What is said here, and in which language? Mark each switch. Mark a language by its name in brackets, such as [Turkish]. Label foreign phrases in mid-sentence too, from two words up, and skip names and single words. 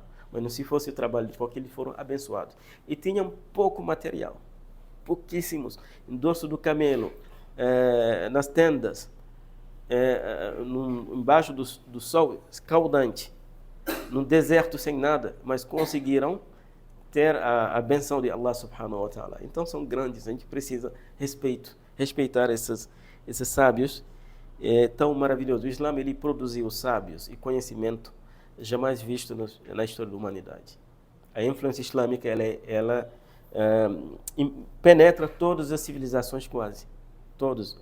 [Portuguese] Mas não se fosse o trabalho de porque eles foram abençoados. E tinham pouco material, pouquíssimos, em dorso do camelo, nas tendas, embaixo do sol escaldante, num deserto sem nada, mas conseguiram ter a benção de [Arabic] الله سبحانه وتعالى. [Portuguese] Então são grandes, a gente precisa respeitar esses sábios. É tão maravilhoso. O Islã, ele produziu sábios e conhecimento jamais visto na história da humanidade. A influência islâmica ela penetra todas as civilizações, quase todos.